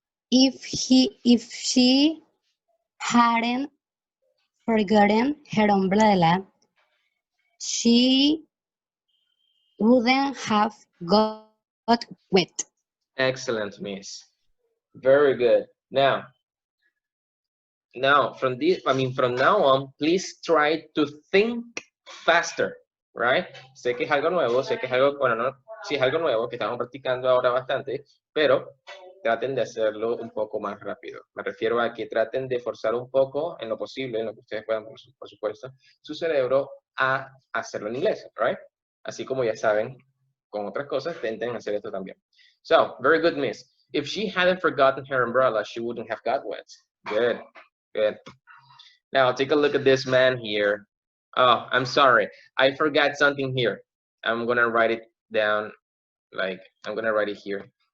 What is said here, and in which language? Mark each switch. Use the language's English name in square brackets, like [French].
[English] If she hadn't forgotten her umbrella, she wouldn't have got wet. Excellent, miss. Very good. Now from now on, please try to think faster, right? [Spanish] Sé que es algo nuevo, sé que es algo, bueno, no, sí es algo nuevo que estamos practicando ahora bastante, pero traten de hacerlo un poco más rápido. Me refiero a que traten de forzar un poco, en lo posible, en lo que ustedes puedan, por supuesto, su cerebro a hacerlo en inglés, right? Así como ya saben, con otras cosas, intenten hacer esto también. [English] So, very good, miss. If she hadn't forgotten her umbrella, she wouldn't have got wet. Good, good. Now, take a look at this man here. Oh, I'm sorry. I forgot something here. I'm going to write it down. Like, I'm going to write it here.